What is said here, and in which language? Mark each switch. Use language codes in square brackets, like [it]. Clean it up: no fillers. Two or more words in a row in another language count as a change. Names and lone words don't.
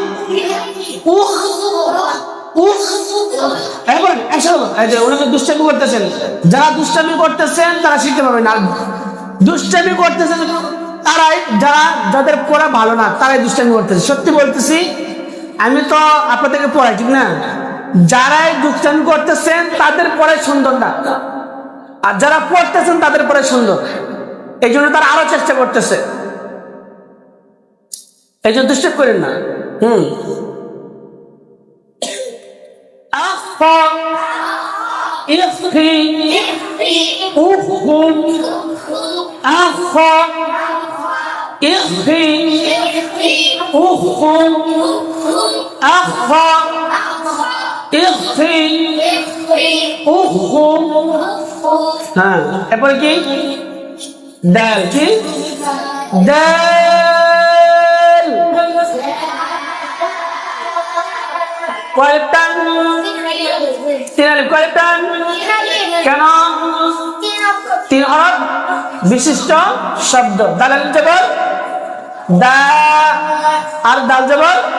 [bn] দুষ্টামি করতেছেন যারা দুষ্টামি করতেছেন তারা শিখতে পারবেন আর দুষ্টামি করতেছেন তারাই যারা যাদের পড়া ভালো না তারাই দুষ্টামি করতেছে সত্যি বলতেছি আমি তো আপনাদেরকে পড়াই ঠিক না যারাই দুষ্টামি করতেছেন তাদের পড়াই সুন্দর না আর যারা পড়তেছেন তাদের পড়াই সুন্দর এই জন্য তারা আরো চেষ্টা করতেছে এই জন্য দুষ্টামি করেন না [ar] اخفي اخفي اخفى اخفي اخفى اخفى اخفي اخفى ها [bn] এরপর কি দাল কি দাল কয়টা তিন আলিফ কয়টা কেন তিন হরফ বিশিষ্ট শব্দ দাল আলিফ জবর দা আর দাল জবর